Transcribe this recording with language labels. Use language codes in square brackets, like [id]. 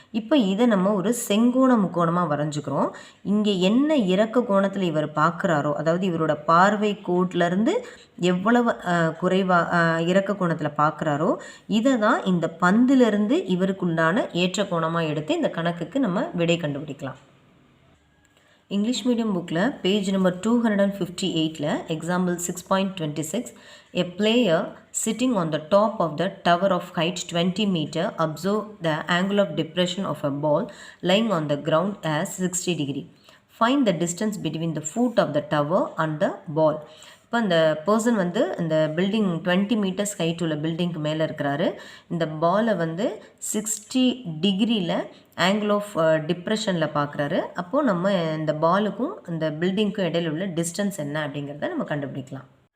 [ta] இப்போ இதை நம்ம ஒரு செங்கோண முக்கோணமாக வரைஞ்சிக்கிறோம். இங்கே என்ன இறக்க கோணத்தில் இவர் பார்க்குறாரோ, அதாவது இவரோட பார்வை கோட்டிலேருந்து எவ்வளவு குறைவாக இறக்க கோணத்தில் பார்க்குறாரோ இதை தான் இந்த பந்திலிருந்து இவருக்குண்டான ஏற்ற கோணமாக எடுத்து இந்த கணக்குக்கு நம்ம விடை கண்டுபிடிக்கலாம். [en] English medium புக்கில் page number 258 example 6.26. A player sitting on the top of the tower of height 20 meter observe the angle of depression of a ball lying on the ground as 60 degree. Find the distance between the foot of the tower and the ball. [ta] இப்போ இந்த person வந்து இந்த building 20 metres height உள்ள பில்டிங்க்கு மேலே இருக்கிறாரு. இந்த பாலை வந்து 60 டிகிரியில் ஆங்கிள் ஆஃப் டிப்ரெஷனில் பார்க்குறாரு. அப்போது நம்ம இந்த பாலுக்கும் இந்த பில்டிங்க்கும் இடையில் உள்ள டிஸ்டன்ஸ் என்ன அப்படிங்கிறத நம்ம கண்டுபிடிக்கலாம்.